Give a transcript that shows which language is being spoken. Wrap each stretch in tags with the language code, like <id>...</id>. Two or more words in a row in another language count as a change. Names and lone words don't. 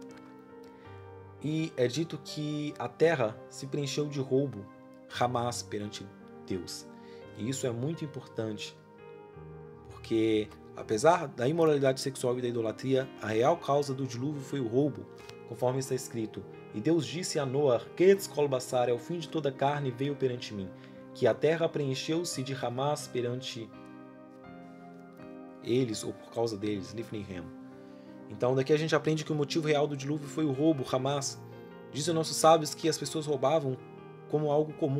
<pt>E é dito que a terra se preencheu de roubo, Hamas, perante Deus. E isso é muito importante, porque apesar da imoralidade sexual e da idolatria, a real causa do dilúvio foi o roubo, conforme está escrito: E Deus disse a Noach:</pt> <he>קץ כל בשר,</he> <pt>é o fim de toda carne veio perante mim, que a terra preencheu-se de Hamas perante eles, ou por causa deles,</pt> <he>לפניהם.</he> <pt>Então daqui a gente aprende que o motivo real do dilúvio foi o roubo, Hamas. Dizem nossos sábios que as pessoas roubavam como algo comum.</pt>